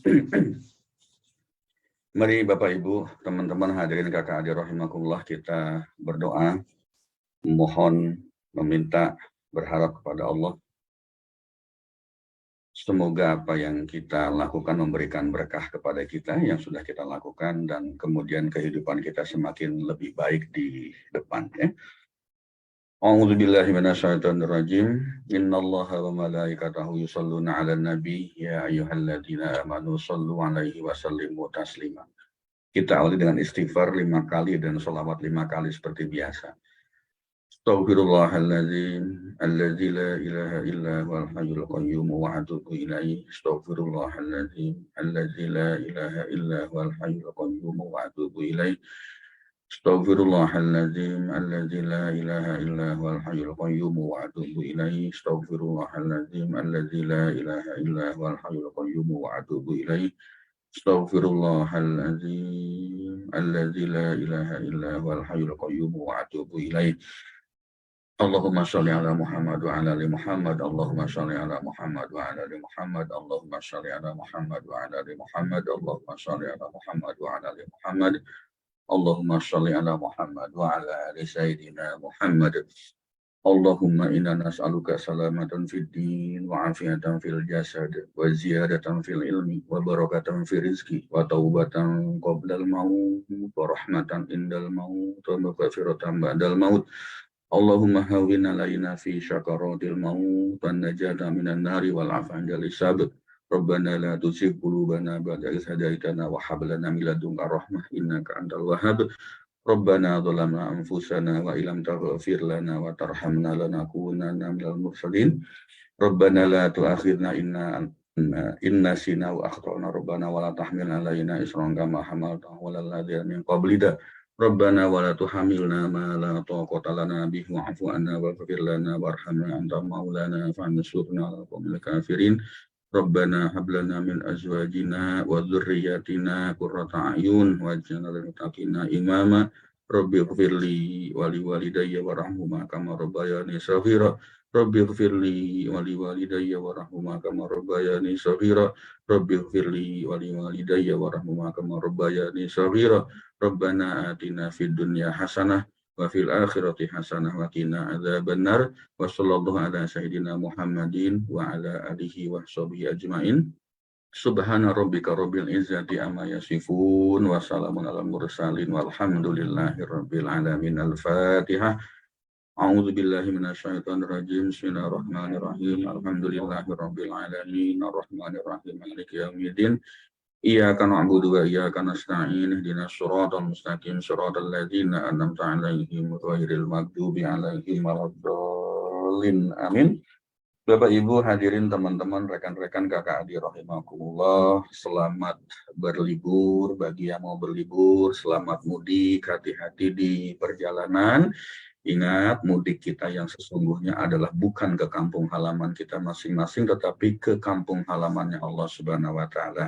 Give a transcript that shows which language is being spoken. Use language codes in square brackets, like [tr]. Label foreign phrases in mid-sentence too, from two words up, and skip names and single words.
[id] Mari Bapak Ibu, teman-teman hadirin kakak adik rahimakumullah kita berdoa, mohon, meminta, berharap kepada Allah. Semoga apa yang kita lakukan memberikan berkah kepada kita yang sudah kita lakukan dan kemudian kehidupan kita semakin lebih baik di depan. Ya. [ar] أعوذ بالله من الشيطان الرجيم. إن الله وملائكته يصلون على النبي يا أيها الذين آمنوا صلوا عليه وسلموا تسليما. [id] Kita awali dengan istighfar 5 kali dan sholawat 5 kali seperti biasa. [ar] أستغفر الله العظيم الذي لا إله إلا هو الحي القيوم وأتوب إليه. أستغفر الله العظيم الذي لا إله إلا هو الحي القيوم وأتوب إليه. أستغفر الله العظيم الذي لا إله إلا هو الحي القيوم وأتوب إليه. أستغفر الله العظيم الذي لا إله إلا هو الحي القيوم وأتوب إليه. أستغفر الله العظيم الذي لا إله إلا هو الحي القيوم وأتوب إليه. اللهم صل على محمد وعلى آل محمد. اللهم صل على محمد وعلى آل محمد. اللهم صل على محمد وعلى آل محمد. اللهم صل على محمد وعلى آل محمد. اللهم صل على محمد وعلى آل سيدنا محمد. اللهم إنا نسألك سلامة في الدين وعافية في الجسد وزيادة في العلم وبركة في الرزق وتوبة قبل الموت ورحمة عند الموت ومغفرة بعد الموت. اللهم هون علينا في سكرات الموت والنجاة من النار والعفو عند الحساب. ربنا لا تزغ قلوبنا بعد إذ هديتنا وهب لنا من لدنك رحمة إنك أنت الوهاب. ربنا ظلمنا أنفسنا وإن لم تغفر لنا وترحمنا لنكونن من المرسلين. ربنا لا تؤاخذنا إن نسينا أو أخطأنا. ربنا ولا تحمل علينا إصرا كما حملته على الذين من قبلنا. ربنا ولا تحملنا ما لا طاقة لنا به واعف عنا واغفر لنا وارحمنا أنت مولانا فانصرنا على القوم الكافرين. ربنا هب لنا من أزواجنا وذرياتنا قرة أعين واجعلنا للمتقين إماما. رب اغفر لي ولوالدي وارحمهما كما ربياني صغيرا. رب اغفر لي ولوالدي وارحمهما كما ربياني صغيرا. رب اغفر لي ولوالدي وارحمهما كما ربياني صغيرا. ربنا آتنا في الدنيا حسنة وفي الآخرة حسنة وقنا عذاب النار. وصلى الله على سيدنا محمد وعلى آله وصحبه أجمعين. سبحان ربك رب العزة عما يصفون وسلام على المرسلين والحمد لله رب العالمين. Al-Fatihah. أعوذ بالله من الشيطان الرجيم. بسم الله الرحمن الرحيم. الحمد لله رب العالمين الرحمن الرحيم مالك يوم الدين. إياك نعبد وإياك نستعين. اهدنا الصراط المستقيم صراط الذين أنعمت عليهم غير المغضوب عليهم ولا الضالين. Amin. [id] Bapak Ibu hadirin teman-teman rekan-rekan kakak adik rahimakumullah, selamat berlibur bagi yang mau berlibur, selamat mudik, hati-hati di perjalanan. Ingat, mudik kita yang sesungguhnya adalah bukan ke kampung halaman kita masing-masing, tetapi ke kampung halamannya Allah [ar] سبحانه وتعالى.